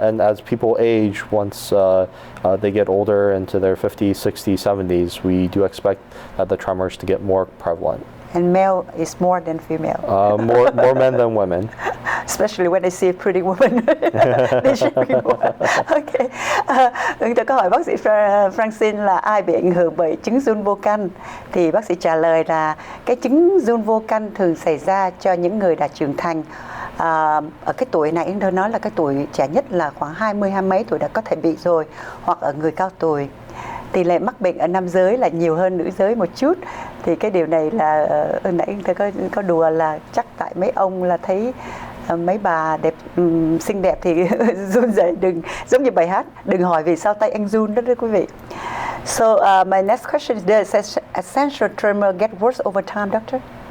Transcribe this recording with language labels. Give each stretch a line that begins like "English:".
English: And as people age, once they get older into their 50s, 60s, 70s, we do expect the tremors to get more prevalent. And male is more than female. More men than women. Especially when I see a pretty woman. They should be more. Okay.
Vietnamese: Tôi có hỏi bác sĩ Francine là ai bị ảnh hưởng bởi chứng run vô căn. Thì bác sĩ trả lời là cái chứng run vô căn thường xảy ra cho những người đã trưởng thành. Ở cái tuổi này tôi nói là cái tuổi trẻ nhất là khoảng 20 mấy tuổi đã có thể bị rồi, hoặc ở người cao tuổi. Tỷ lệ mắc bệnh ở nam giới là nhiều hơn nữ giới một chút. Thì cái điều này là nãy tôi có đùa là chắc tại mấy ông là thấy mấy bà đẹp xinh đẹp thì run rẩy, đừng giống như bài hát đừng hỏi vì sao tay anh run đó quý vị.
English: So my next question is, does essential tremor get worse over time, doctor?